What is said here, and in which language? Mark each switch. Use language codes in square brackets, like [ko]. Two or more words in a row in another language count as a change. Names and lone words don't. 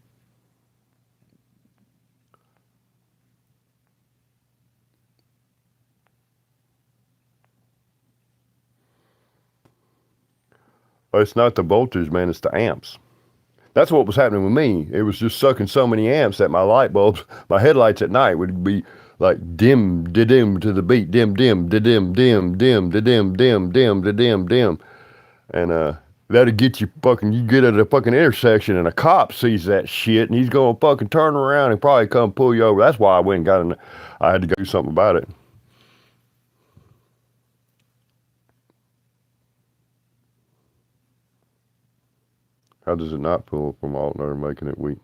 [en] It's not the voltage, man, it's the amps. That's what was happening with me. It was just sucking so many amps that my light bulbs, my headlights at night would be like dim, da-dim to the beat, dim, dim, da-dim, dim, dim, da-dim, dim, dim, da-dim, dim. And that'll get you fucking, you get at a fucking intersection and a cop sees that shit and he's gonna fucking turn around and probably come pull you over. That's why I went and got in, I had to go do something about it. How does it not pull from alternator, making it weak?